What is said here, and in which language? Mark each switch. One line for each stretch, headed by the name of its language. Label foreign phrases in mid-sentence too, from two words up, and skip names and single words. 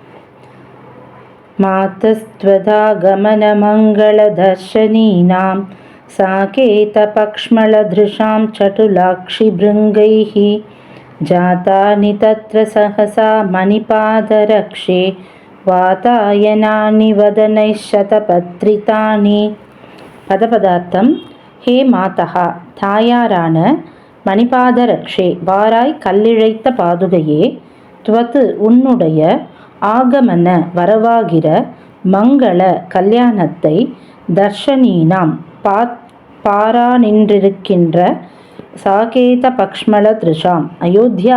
Sanskrit: मातस्त्वदागमनमङ्गलदर्शनीनां साकेतपक्ष्मलदृशां चटुलाक्षिभृङ्गैः जातानि तत्र सहसा मणिपादरक्षे वातायनानि वदनैः शतपत्रितानि.
Tamil: பதபதார்த்தம். ஹே மாதா, தாயாரான மணிபாதரக்ஷே, வாராய் கல்லிழைத்த பாதுகையே, துவது உன்னுடைய, ஆகமன வரவாகிற, மங்கள கல்யாணத்தை, தர்ஷனீனாம் பாரா நின்றிருக்கின்ற,
Sanskrit: साकेत पक्ष्मल दृशाम्
Tamil: அயோத்தியா